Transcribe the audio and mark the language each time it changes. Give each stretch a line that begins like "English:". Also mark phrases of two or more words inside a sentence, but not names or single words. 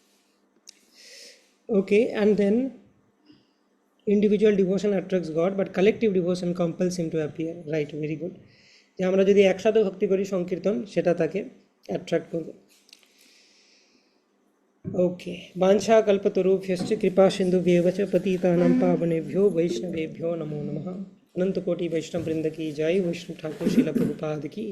English: Okay, and then individual devotion attracts God but collective devotion compels him to appear. Right, very good.
Bangla: যে আমরা যদি একসাথে ভক্তি করি সংকীর্তন, সেটা তাকে অ্যাট্রাক্ট করবে। ओके,
Sanskrit: वाञ्छा कल्पतरुभ्यश्च कृपा सिन्धुभ्येव च पतितानां पावनेभ्यो वैष्णवेभ्यो नमो नमः।
Hindi: अनंत कोटि वैष्णव वृंद की जय। वैष्णव ठाकुर शिला प्रभुपाद की